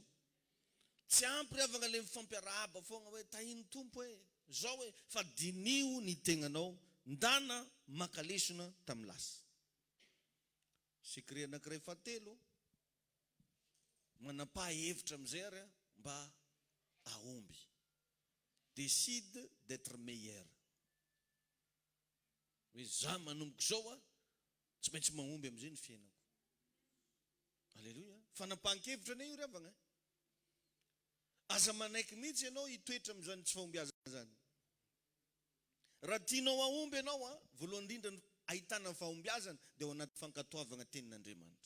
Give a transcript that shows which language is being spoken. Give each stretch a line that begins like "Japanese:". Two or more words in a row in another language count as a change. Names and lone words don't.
Malagasy: Tsy ampy avana le mifampiarahaba foagna hoe tahiny tompo hoe zao hoe fa dinio ny tegnanao ndana makalesona tamin'ny lasa. Secret anankiray fahatelo, manapa-hevitra amin'izay ary mba ahomby.
French: Décide d'être meilleur.
Malagasy: Hoe za manomboka zao tsy maintsy mahomby amin'izay ny fiainako. Alléluia. Fanapahan-kevitra ane io ry avana. Aza manaiky mihitsy ianao hitoetra amin'izany tsy fahombiazana zany. Raha tianao ahomby ianao voalohany indrindra ahitana fahombiazana dia ao anaty fankatoavana tenin'Andriamanitra.